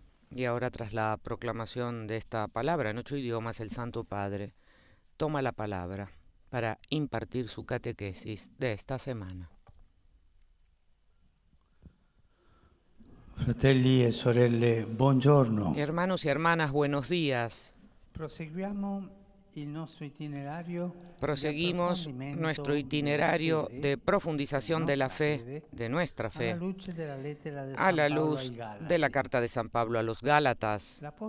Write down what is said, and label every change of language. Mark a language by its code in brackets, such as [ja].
[es] Y ahora, tras la proclamación de esta palabra en 8 idiomas, el Santo Padre toma la palabra para impartir su catequesis de esta semana. [it] Fratelli e sorelle, buongiorno. [es] Hermanos y hermanas, buenos días. Proseguimos nuestro itinerario de profundización de la fe, de nuestra fe, a la luz de la carta de San Pablo a los Gálatas.